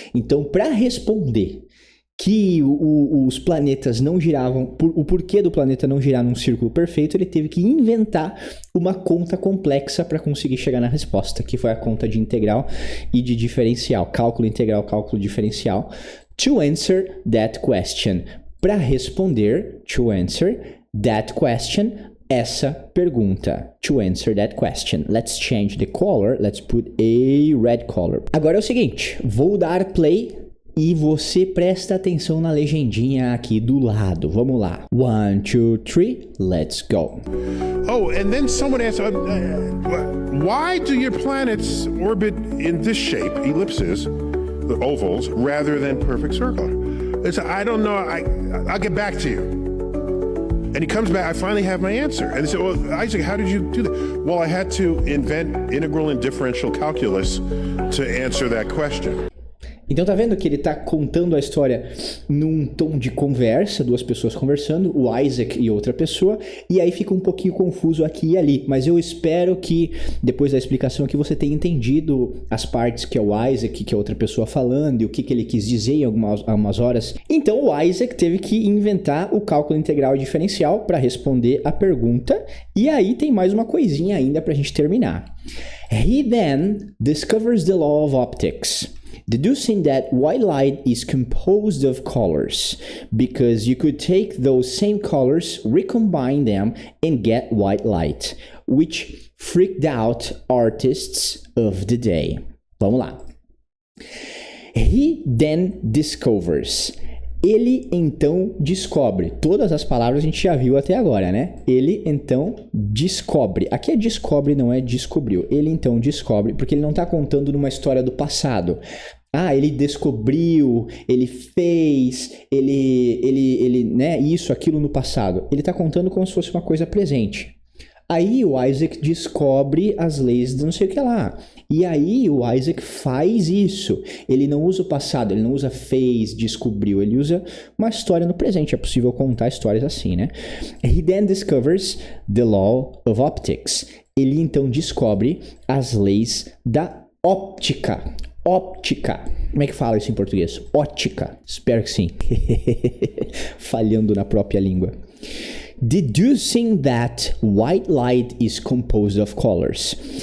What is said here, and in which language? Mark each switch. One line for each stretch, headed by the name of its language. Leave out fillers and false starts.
Portuguese: Então, para responder que os planetas não giravam, o porquê do planeta não girar num círculo perfeito, ele teve que inventar uma conta complexa para conseguir chegar na resposta, que foi a conta de integral e de diferencial, cálculo integral, cálculo diferencial,
English: to answer that question,
Portuguese: para responder, to answer that question, essa pergunta, to answer that question.
English: Let's change the color, let's put a red color.
Portuguese: Agora é o seguinte, vou dar play e você presta atenção na legendinha aqui do lado. Vamos lá. 1, 2, 3,
English: let's go. Oh, and then someone asked, why do your planets orbit in this shape, ellipses, the ovals, rather than perfect circle? I don't know. I'll get back to you. And he comes back, I finally have my answer. And they said, well, Isaac, how did you do that? Well, I had to invent integral and differential calculus to answer that question.
Portuguese: Então tá vendo que ele tá contando a história num tom de conversa, duas pessoas conversando, o Isaac e outra pessoa, e aí fica um pouquinho confuso aqui e ali, mas eu espero que depois da explicação aqui você tenha entendido as partes que é o Isaac, que é outra pessoa falando e o que ele quis dizer em algumas horas. Então o Isaac teve que inventar o cálculo integral e diferencial para responder a pergunta, e aí tem mais uma coisinha ainda pra gente terminar.
English: He then discovers the law of optics, deducing that white light is composed of colors, because you could take those same colors, recombine them, and get white light, which freaked out artists of the day.
Portuguese: Vamos lá.
English: He then discovers.
Portuguese: Ele então descobre. Todas as palavras a gente já viu até agora, né? Ele então descobre. Aqui é descobre, não é descobriu. Ele então descobre, porque ele não está contando numa história do passado. Ah, ele descobriu, ele fez, ele, né, isso, aquilo no passado. Ele está contando como se fosse uma coisa presente. Aí o Isaac descobre as leis de não sei o que lá. E aí o Isaac faz isso. Ele não usa o passado, ele não usa fez, descobriu. Ele usa uma história no presente. É possível contar histórias assim, né?
English: He then discovers the law of optics.
Portuguese: Ele então descobre as leis da óptica. Óptica. Como é que fala isso em português? Ótica. Espero que sim. Falhando na própria língua.
English: Deducing that white light is composed of colors.